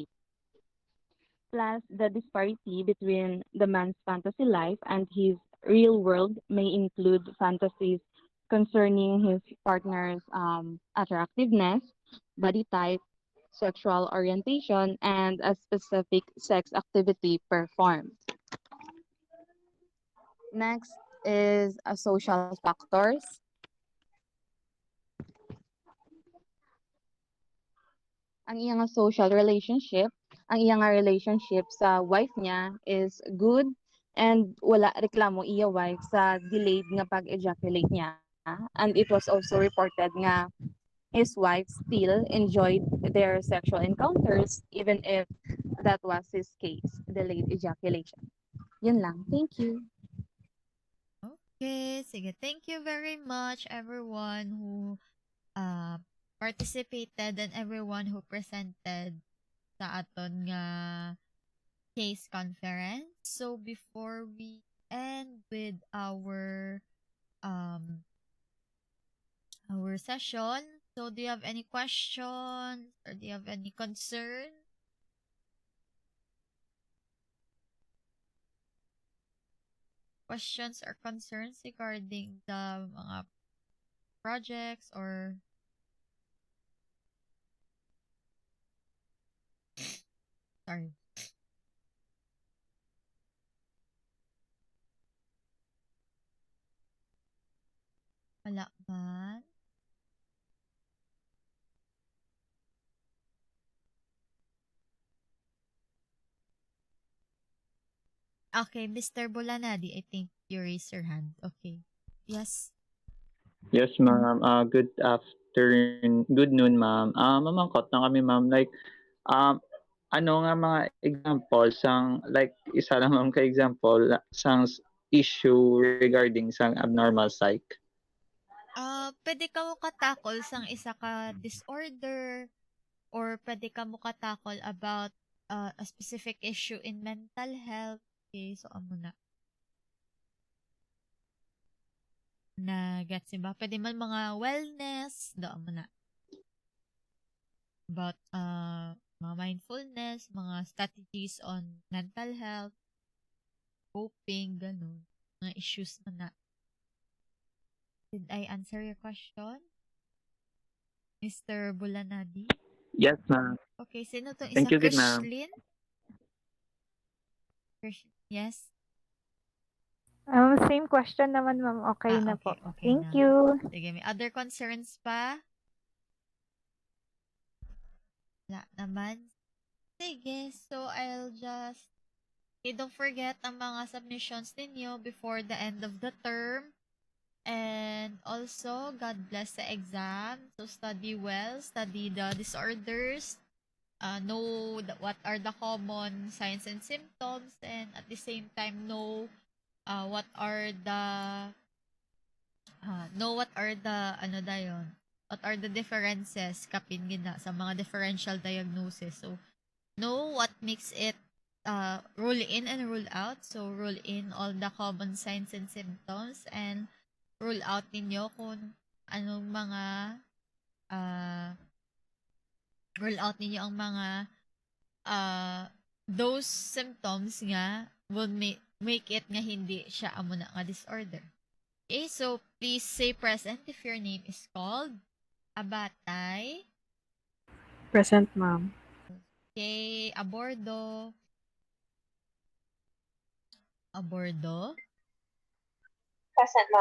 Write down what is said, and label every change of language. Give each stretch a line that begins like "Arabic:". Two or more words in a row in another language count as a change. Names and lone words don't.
English: Plus, the disparity between the man's fantasy life and his real world may include fantasies concerning his partner's attractiveness, body type, sexual orientation, and a specific sex activity performed. Next is social factors.
Hiligaynon: Ang iyang
English: social relationship,
Hiligaynon: ang iyang relationship sa wife niya
English: is good and
Hiligaynon: wala reklamo iya wife sa delayed nga pag-ejaculate niya.
English: And it was also reported nga his wife still enjoyed their sexual encounters even if that was his case, delayed ejaculation.
Filipino: Yun lang.
English: Thank you.
Hiligaynon: Okay, sige.
English: Thank you very much everyone who uh, participated and everyone who presented
Hiligaynon: sa aton nga
English: case conference. So before we end with um our session, so do you have any questions or do you have any concern? Questions or concerns regarding the mga projects or sorry.
Hiligaynon: Wala man.
English: Okay, Mr. Bolanadi, I think you raised your hand. Okay. Yes. Yes, ma'am. Good afternoon, good noon, ma'am.
Hiligaynon: Mamangkot na kami, ma'am. Like, um, ano nga mga example sang like isa lang ma'am ka example sang issue regarding sang
English: abnormal psych.
Hiligaynon: Pwede ka mo katakol sang isa ka disorder or pwede ka mo katakol
English: about a specific issue in mental health.
Hiligaynon: Okay, so amo na. Na gets ba? Pwede man mga wellness, doon mo na.
English: About mga mindfulness, mga strategies on mental health, coping,
Filipino: ganun.
Hiligaynon: Mga issues mo na.
English: Did I answer your question? Mr. Bulanadi? Yes, ma'am.
Filipino: Okay, sino tong
English: Thank
Hiligaynon: isa?
English: you din, ma'am. Krishlyn? Yes? Same question naman, ma'am.
Filipino: Okay na po.
English: Okay Thank
Filipino: na.
English: you.
Filipino: Sige, may
English: other concerns
Filipino: pa? Wala naman. Sige,
English: so I'll just... Okay, don't forget
Hiligaynon: ang mga
English: submissions ninyo before the end of the term. And also, God bless the exam. So study well, study the disorders, know what are the common signs and symptoms, and at the same time know what are the
Hiligaynon: ano dayon,
English: what are the differences
Hiligaynon: kapin gina sa mga
English: differential diagnosis. So know what makes it rule in and rule out. So rule in all the common signs and symptoms and rule out
Hiligaynon: ninyo kung anong mga
English: rule out
Hiligaynon: ninyo ang mga
English: those symptoms nga will make it
Hiligaynon: nga hindi siya amo na nga
English: disorder. Okay, so please say present if your name is called. Abatay. Present, ma'am. Okay, abordo. Abordo. Present, ma'am.